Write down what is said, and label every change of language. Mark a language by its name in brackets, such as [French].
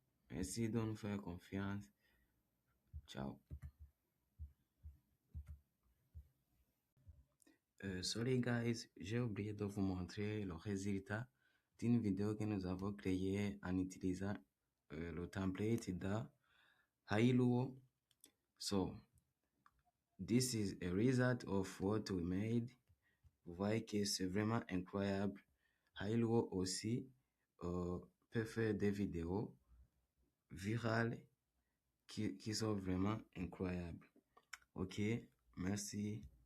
[French] Merci de nous faire confiance. Ciao. [English] Sorry guys, [French] j'ai oublié de vous montrer le résultat d'une vidéo que nous avons créée en utilisant le template de Hailuo. [English] So, this is a result of what we made. [French] Vous voyez que c'est vraiment incroyable. Hailuo aussi peut faire des vidéos virales qui sont vraiment incroyables. Ok, merci.